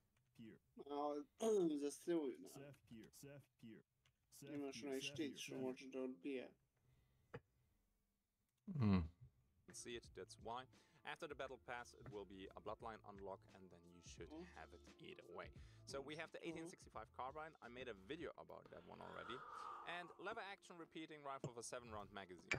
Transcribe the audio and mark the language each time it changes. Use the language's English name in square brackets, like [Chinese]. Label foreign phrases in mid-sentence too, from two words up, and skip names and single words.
[Serbian] Za struju, imaš onaj štit što može da odbija. [English] See it, that's why. After the battle pass, it will be a bloodline unlock, and then you should have it either way. So we have the 1865 carbine. I made a video about that one already. And lever action repeating rifle with a 7-round magazine.